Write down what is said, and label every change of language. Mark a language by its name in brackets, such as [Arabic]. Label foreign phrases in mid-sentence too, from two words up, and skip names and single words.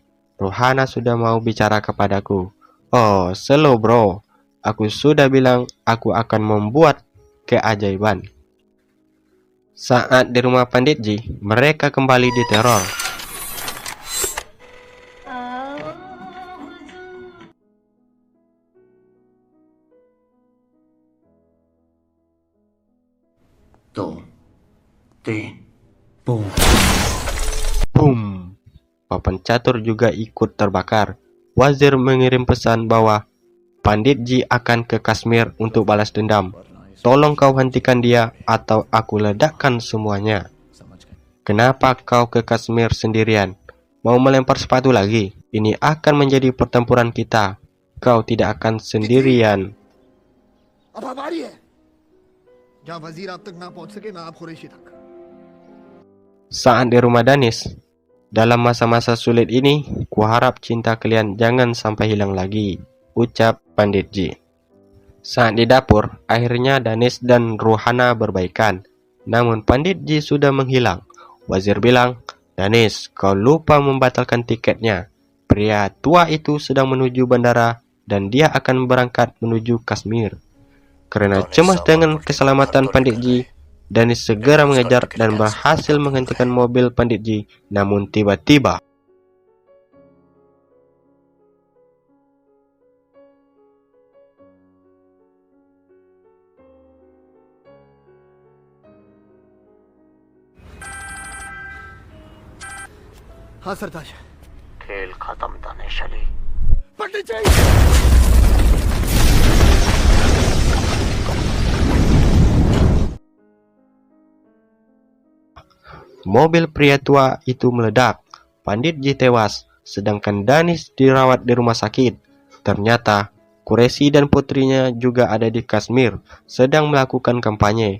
[Indonesian] Ruhana sudah mau bicara kepadaku. Oh, slow bro. Aku sudah bilang aku akan membuat keajaiban. Saat di rumah Panditji, mereka kembali diteror. [Hindi] दो तीन boom. Boom. [Indonesian] Papan catur juga ikut terbakar. Wazir mengirim pesan bahwa Panditji akan ke Kashmir untuk balas dendam. Tolong kau hentikan dia atau aku ledakkan semuanya. Kenapa kau ke Kashmir sendirian? Mau melempar sepatu lagi? Ini akan menjadi pertempuran kita. Kau tidak akan sendirian. [Hindi] अब आ रही है जहाँ वजीर आप तक ना पहुंच सके ना आप कुरैशी तक [Indonesian] Saat di rumah Danish, dalam masa-masa sulit ini, kuharap cinta kalian jangan sampai hilang lagi, ucap Panditji. Saat di dapur, akhirnya Danish dan Ruhana berbaikan. Namun Panditji sudah menghilang. Wazir bilang, Danish, kau lupa membatalkan tiketnya. Pria tua itu sedang menuju bandara dan dia akan berangkat menuju Kashmir. Karena cemas dengan keselamatan Panditji, Danish segera mengejar dan berhasil menghentikan mobil Panditji. Namun tiba-tiba [Hindi] हाँ सरताज खेल खत्म था नेशली पंडित जी [Indonesian] mobil pria tua itu meledak. Panditji tewas, sedangkan Danish dirawat di rumah sakit. Ternyata Qureshi dan putrinya juga ada di Kashmir, sedang melakukan kampanye.